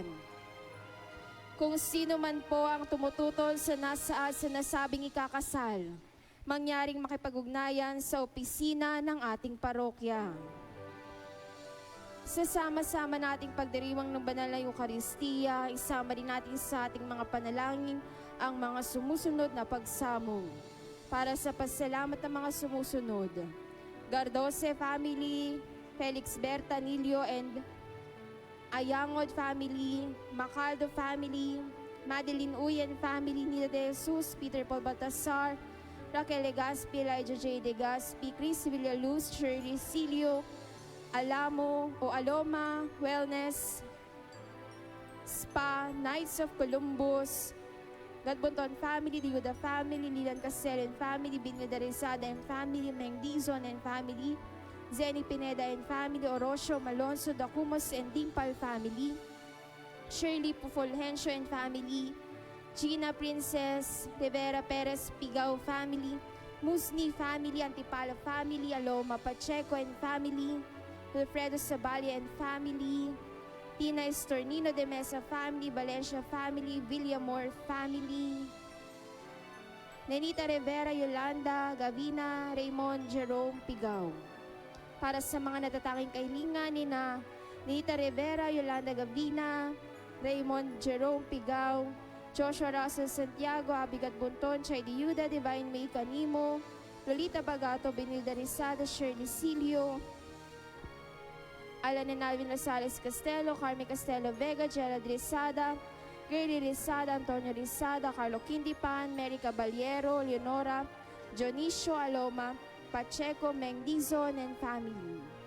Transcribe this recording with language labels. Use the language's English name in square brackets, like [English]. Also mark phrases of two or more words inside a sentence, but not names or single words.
[Filipino] Kung sino man po ang tumututol sa nasabing ikakasal, mangyaring makipag-ugnayan sa opisina ng ating parokya. Sasama-sama nating pagdiriwang ng banal na Eucharistia, isama din natin sa ating mga panalangin ang mga sumusunod na pagsamong. Para sa pasalamat ng mga sumusunod: [English] Gardose family, Felix Berta Nilio and Ayangod family, Macaldo family, Madeline Uyen family, Nila de Jesus, Peter Paul Baltasar, Raquel Legaspi, Elijah J. Legaspi, Chris Villaluz, Shirley Silio, Alamo o Aloma Wellness Spa, Knights of Columbus, Gadbonton family, Diuda family, Lilan Casel and family, Binida Rizada and family, Mengdizon and family, Zenny Pineda and family, Orosio Malonzo Dacumos and Dimpal family, Shirley Pufulhencio and family, Gina Princess Rivera Perez Pigao family, Musni family, Antipala family, Aloma Pacheco and family, Wilfredo Sabali and family, Tina Estornino de Mesa family, Valencia family, Villamor family, Nenita Rivera, Yolanda, Gavina, Raymond, Jerome Pigao. [Filipino] Para sa mga natatanging kahilingan ni na Nenita Rivera, Yolanda Gavina, Raymond, Jerome Pigao, Joshua Russell Santiago, Abigat Bunton, Chay Diuda, Divine May Canimo, Lolita Bagato, Benilda Rizada, Shirley Silio, Alan and Alvin Rosales Castelo, Carmen Castelo Vega, Gerald Rizada, Girly Rizada, Antonio Rizada, Carlo Quindipan, Mary Caballero, Leonora, Dionisio Aloma, Pacheco, Mengdizon [English] and family.